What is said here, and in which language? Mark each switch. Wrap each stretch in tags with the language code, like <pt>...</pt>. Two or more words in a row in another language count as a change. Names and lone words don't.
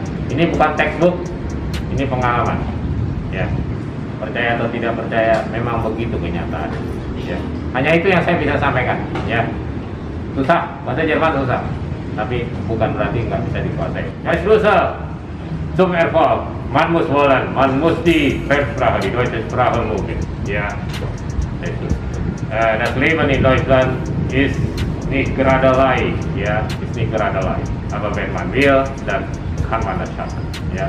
<id>Ini bukan textbook, ini pengalaman ya. Percaya atau tidak percaya, memang begitu kenyataan ya. Hanya itu yang saya bisa sampaikan ya. Susah, bahasa Jerman susah, tapi bukan berarti nggak bisa dikuasai. Es susah,</id> <de>zum Erfolg, man muss wollen, man muss die Fremdsprache, die deutsche Sprache mögen ya. Das Leben in Deutschland ist nicht gerade leicht ya, ist nicht gerade leicht. Aber wenn man will, dann kann man das schaffen ya.</de>